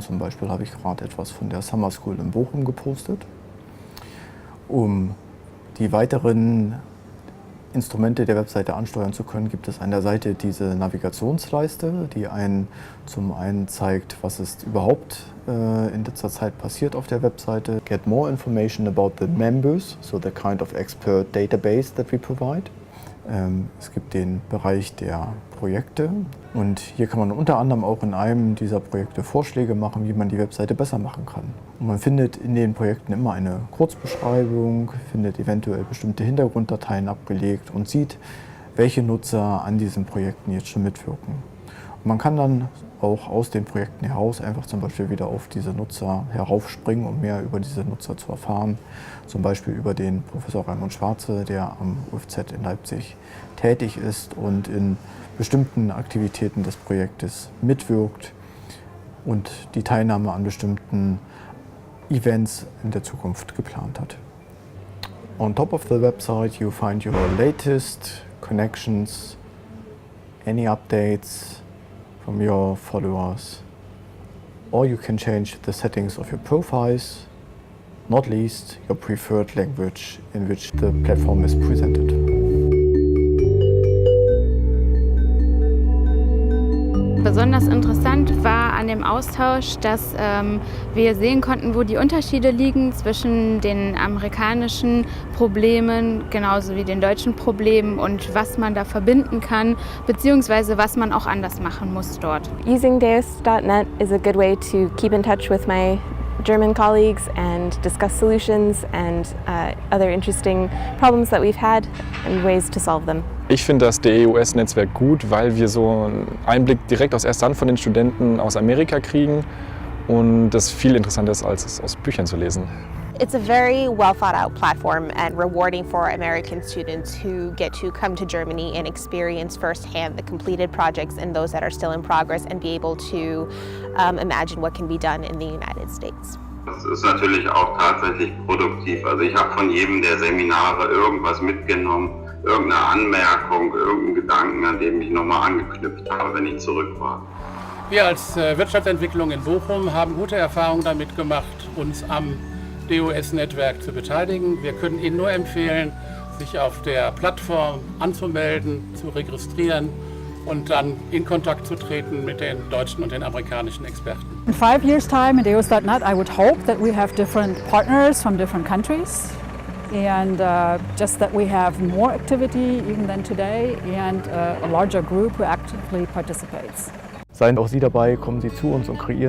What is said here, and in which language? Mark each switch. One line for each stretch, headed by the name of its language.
German: Zum Beispiel habe ich gerade etwas von der Summer School in Bochum gepostet. Um die weiteren Instrumente der Webseite ansteuern zu können, gibt es an der Seite diese Navigationsleiste, die einen zum einen zeigt, was ist überhaupt in letzter Zeit passiert auf der Webseite.
English: Get more information about the members, so the kind of expert database that we provide.
German: Es gibt den Bereich der Projekte und hier kann man unter anderem auch in einem dieser Projekte Vorschläge machen, wie man die Webseite besser machen kann. Und man findet in den Projekten immer eine Kurzbeschreibung, findet eventuell bestimmte Hintergrunddateien abgelegt und sieht, welche Nutzer an diesen Projekten jetzt schon mitwirken. Und man kann dann auch aus den Projekten heraus einfach zum Beispiel wieder auf diese Nutzer heraufspringen, um mehr über diese Nutzer zu erfahren. Zum Beispiel über den Professor Raimund Schwarze, der am UFZ in Leipzig tätig ist und in bestimmten Aktivitäten des Projektes mitwirkt und die Teilnahme an bestimmten Events in der Zukunft geplant hat.
English: On top of the website you find your latest connections, any updates from your followers, or you can change the settings of your profiles, not least your preferred language in which the platform is presented.
German: Besonders interessant war an dem Austausch, dass wir sehen konnten, wo die Unterschiede liegen zwischen den amerikanischen Problemen genauso wie den deutschen Problemen und was man da verbinden kann, beziehungsweise was man auch anders machen muss dort.
English: Using Deus.net is a good way to keep in touch with my German colleagues and discuss solutions and other interesting problems that we've had and ways to solve them.
German: Ich finde das DEUS-Netzwerk gut, weil wir so einen Einblick direkt aus erster Hand von den Studenten aus Amerika kriegen und das viel interessanter ist, als es aus Büchern zu lesen.
English: It's a very well thought out platform and rewarding for American students who get to come to Germany and experience firsthand the completed projects and those that are still in progress and be able to imagine what can be done in the United States.
German: Das ist natürlich auch tatsächlich produktiv. Also ich habe von jedem der Seminare irgendwas mitgenommen, irgendeine Anmerkung, irgendeinen Gedanken, an dem ich nochmal angeknüpft habe, wenn ich zurück war. Wir als Wirtschaftsentwicklung in Bochum haben gute Erfahrungen damit gemacht, uns am DEUS-Netzwerk zu beteiligen. Wir können Ihnen nur empfehlen, sich auf der Plattform anzumelden, zu registrieren und dann in Kontakt zu treten mit den deutschen und den amerikanischen Experten.
English: In 5 years' time in Deus.net, I would hope that we have different partners from different countries and just that we have more activity even than today and a larger group who actively participates.
German: Seien auch Sie dabei, kommen Sie zu uns und kreieren Sie Ihr Profil auf DeusNet und treten Sie in den Austausch mit uns ein.